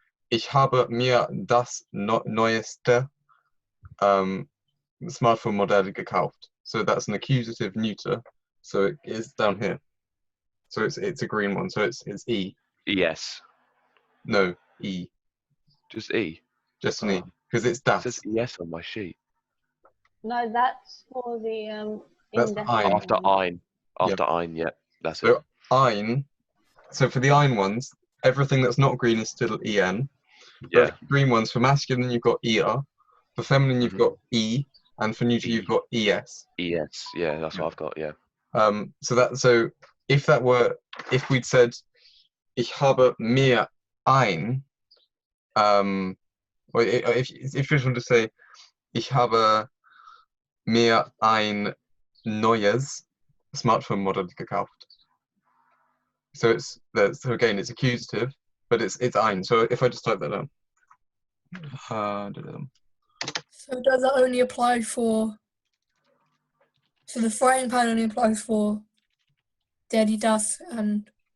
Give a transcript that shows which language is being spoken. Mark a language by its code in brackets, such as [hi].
[de] Ich habe mir das neueste Smartphone-Modell gekauft. [en] So that's an accusative neuter. So it is down here. So it's a green one. So it's E. Yes. No, E. Just E. Just an E. Because it's das. It says yes on my sheet. No, that's for the That's ein. After ein. After ein, yeah. That's it. Ein. So for the ein ones, everything that's not green is still en. Yeah. But green ones, for masculine you've got er. For feminine you've got e. and for neuter you've got es. Es. Yeah, that's what I've got. Yeah. So if we'd said [de] ich habe mir ein, [en] or if you want to say [de] ich habe mir ein neues smartphone model gekauft. [en] So again it's accusative, but it's ein. So if I just type that down. So does that only apply for? So the frying pan only applies for der, die, das, and